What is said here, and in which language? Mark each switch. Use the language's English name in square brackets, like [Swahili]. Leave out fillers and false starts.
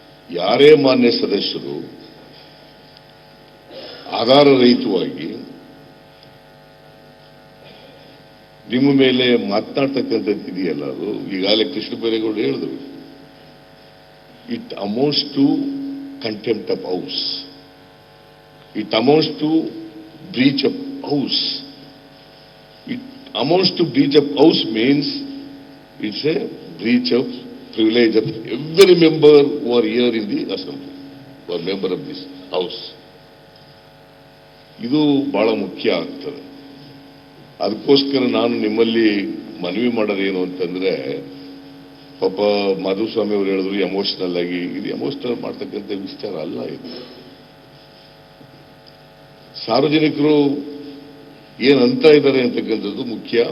[Kannada] ಯಾರೇ ಮಾನ್ಯ ಸದಸ್ಯರು ಆಧಾರರಹಿತವಾಗಿ ನಿಮ್ಮ ಮೇಲೆ ಮಾತನಾಡ್ತಕ್ಕಂಥದ್ದು ಇದೆಯಲ್ಲ, ಅದು ಈಗಾಗಲೇ ಕೃಷ್ಣ ಬೈರೇಗೌಡರು ಹೇಳಿದ್ರು, [English] It amounts to contempt of house. It amounts to breach of house. It amounts to breach of house means it's a breach of privilege of every member who are here in the assembly, who are member of this house. [Kannada] ಇದು ಬಹಳ ಮುಖ್ಯ ಆಗ್ತದೆ. ಅದಕ್ಕೋಸ್ಕರ ನಾನು ನಿಮ್ಮಲ್ಲಿ ಮನವಿ ಮಾಡೋದೇನು ಅಂತಂದ್ರೆ, ಪಾಪ ಮಾಧುಸ್ವಾಮಿ ಅವರು ಹೇಳಿದ್ರು ಎಮೋಷನಲ್ ಆಗಿ, ಇದು ಎಮೋಷನಲ್ ಮಾಡ್ತಕ್ಕಂಥ ವಿಚಾರ ಅಲ್ಲ ಇದು. ಸಾರ್ವಜನಿಕರು ಏನಂತ ಇದ್ದಾರೆ ಅಂತಕ್ಕಂಥದ್ದು ಮುಖ್ಯ.